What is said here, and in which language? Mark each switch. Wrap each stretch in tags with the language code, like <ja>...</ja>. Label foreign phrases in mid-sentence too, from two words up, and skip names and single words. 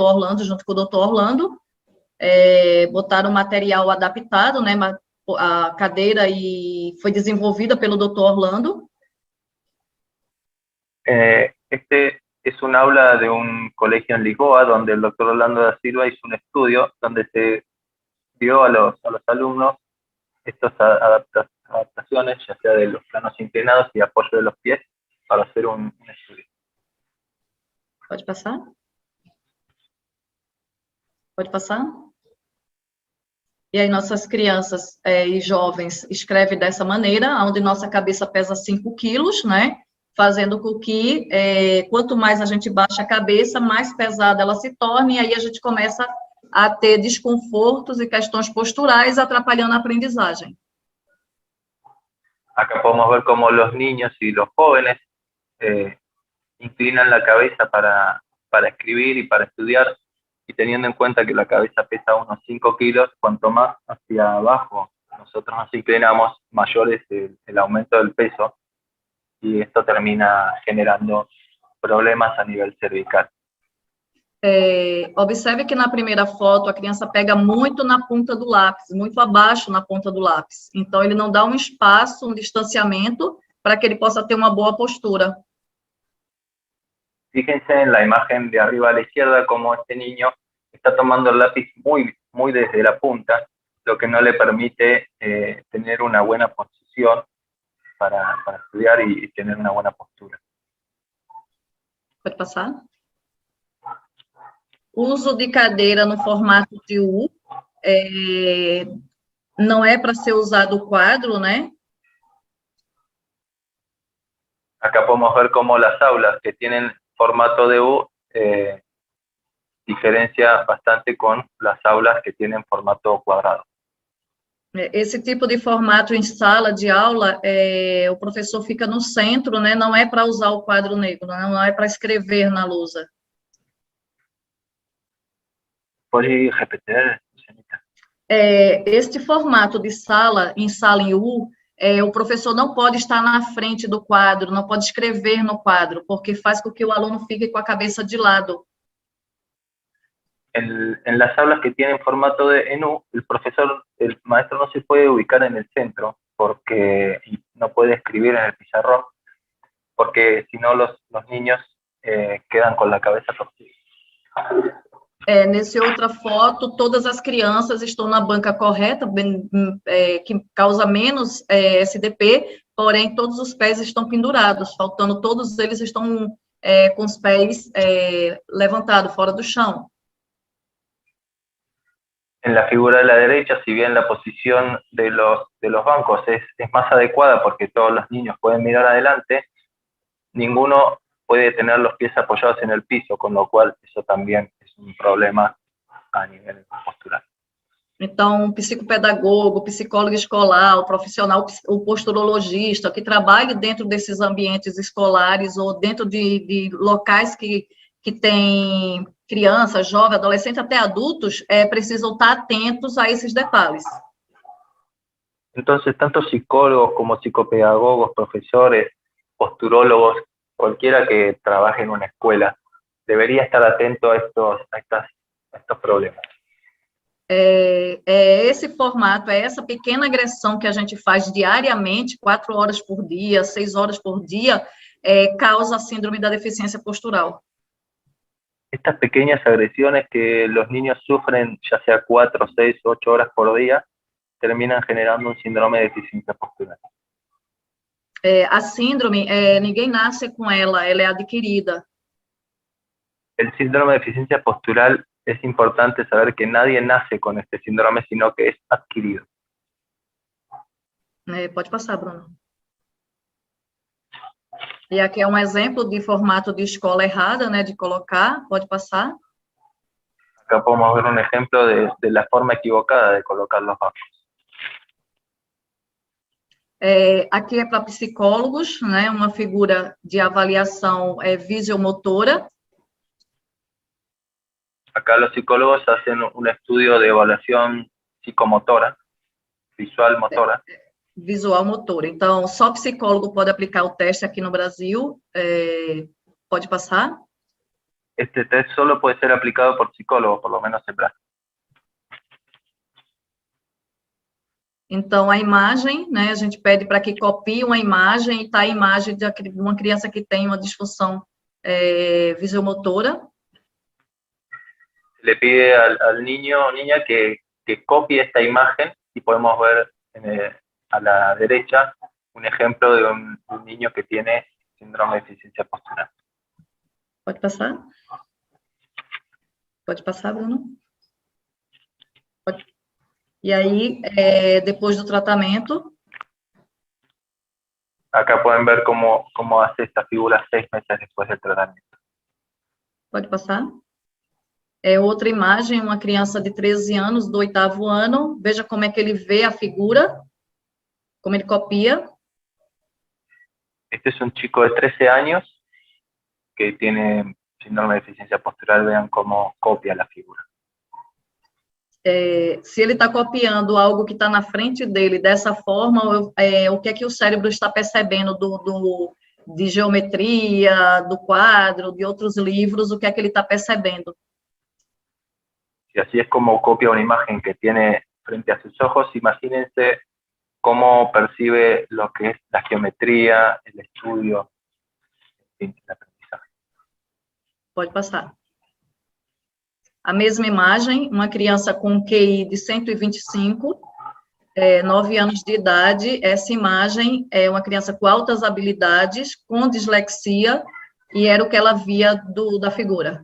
<pt>Orlando, junto com o Dr. Orlando, botaram material adaptado, né, a cadeira foi desenvolvida pelo Dr. Orlando.</pt> <es>Este es un aula de un colegio en Lisboa, donde el doctor Orlando da Silva hizo un estudio donde se dio a los alumnos estas adaptaciones, ya sea de los planos inclinados y apoyo de los pies, para hacer un estudio.</es> <pt>Pode passar? Pode passar? E aí nossas crianças e jovens escrevem dessa maneira, onde nossa cabeça pesa 5 quilos, né? Fazendo com que, quanto mais a gente baixa a cabeça, mais pesada ela se torne, e aí a gente começa a ter desconfortos e questões posturais, atrapalhando a aprendizagem.</pt> <es>Acá podemos ver cómo los niños y los jóvenes inclinan la cabeza para escribir y para estudiar, y teniendo en cuenta que la cabeza pesa unos 5 kilos, cuanto más hacia abajo nosotros nos inclinamos, mayor es el aumento del peso, y esto termina generando problemas a nivel cervical.</es> <pt>Observe que na primeira foto a criança pega muito na ponta do lápis, muito abaixo na ponta do lápis. Então, ele não dá um espaço, um distanciamento, para que ele possa ter uma boa postura.</pt> <es>Fíjense en la imagen de arriba a la izquierda como este niño está tomando el lápiz muy desde la punta, lo que no le permite tener una buena posición para estudiar y tener una buena postura.</es> <pt>Pode passar? Uso de cadeira no formato de U, não é para ser usado o quadro, né?</pt> <es>Acá podemos ver cómo las aulas que tienen formato de U diferencia bastante con las aulas que tienen formato cuadrado.</es> <pt>Esse tipo de formato em sala de aula, o professor fica no centro, né? Não é para usar o quadro negro, não é para escrever na lousa.</pt> <es>¿Puede repetir, señorita?</es> <pt>Este formato de sala em U, o professor não pode estar na frente do quadro, não pode escrever no quadro, porque faz com que o aluno fique com a cabeça de lado.</pt> <es>En las aulas que tienen formato de U, el maestro no se puede ubicar en el centro porque no puede escribir en el pizarrón, porque si no los niños quedan con la cabeza torcida.</es> <pt>Nessa outra foto, todas as crianças estão na banca correta, que causa menos SDP, porém todos os pés estão pendurados, faltando todos eles estão com os pés levantados, fora do chão.</pt> <es>En la figura de la derecha, si bien la posición de los bancos es más adecuada porque todos los niños pueden mirar adelante, ninguno puede tener los pies apoyados en el piso, con lo cual eso también es un problema a nivel postural.</es> <pt>Então, o psicopedagogo, o psicólogo escolar, o profissional, o posturologista, que trabalhe dentro desses ambientes escolares ou dentro de locais que tem crianças, jovens, adolescentes, até adultos, precisam estar atentos a esses detalhes.</pt> <es>Entonces, tanto psicólogos como psicopedagogos, profesores, posturólogos, cualquiera que trabaje en una escuela, debería estar atento a estos problemas.</es> <pt>Esse formato, essa pequena agressão que a gente faz diariamente, 4 horas por dia, 6 horas por dia, causa a síndrome da deficiência postural.</pt> <es>Estas pequeñas agresiones que los niños sufren, ya sea 4, 6, 8 horas por día, terminan generando un síndrome de deficiencia postural.</es> <pt>A síndrome, ninguém nasce com ela é adquirida.</pt> <es>El síndrome de deficiencia postural, es importante saber que nadie nace con este síndrome, sino que es adquirido.</es> <pt>Pode passar, Bruno. E aqui é um exemplo de formato de escola errada, né, de colocar. Pode passar.</pt> <es>Acá podemos ver un ejemplo de la forma equivocada de colocar los ojos.</es> <pt>Aqui é para psicólogos, né, uma figura de avaliação visiomotora.</pt> <es>Acá los psicólogos hacen un estudio de evaluación psicomotora, visual motora. Visual motora.</es> <pt>Então, só psicólogo pode aplicar o teste aqui no Brasil. Pode passar?</pt> <es>Este test solo puede ser aplicado por psicólogos, por lo menos en Brasil.</es> <pt>Então, a imagem, né, a gente pede para que copie uma imagem, e está a imagem de uma criança que tem uma disfunção visiomotora.</pt> <es>Le pide al niño o niña que copie esta imagen, y podemos ver a la derecha un ejemplo de un niño que tiene síndrome de deficiencia postural.</es> <pt>Pode passar? Pode passar, Bruno? Pode. E aí, depois do tratamento...</pt> <es>Acá pueden ver cómo hace esta figura 6 meses después del tratamiento.</es> <pt>Pode passar? Outra imagem, uma criança de 13 anos, do 8º ano. Veja como é que ele vê a figura, como ele copia.</pt> <es>Este es un chico de 13 años que tiene síndrome de deficiencia postural. Vean cómo copia la figura.</es> <pt>Se ele está copiando algo que está na frente dele dessa forma, o que é que o cérebro está percebendo de geometria, do quadro, de outros livros, o que é que ele está percebendo?</pt> <es>Y así es como copia una imagen que tiene frente a sus ojos. Imagínense cómo percibe lo que es la geometría, el estudio, el aprendizaje.</es> <pt>Pode passar. A mesma imagem, uma criança com QI de 125, 9 anos de idade. Essa imagem é uma criança com altas habilidades, com dislexia, e era o que ela via da figura.</pt>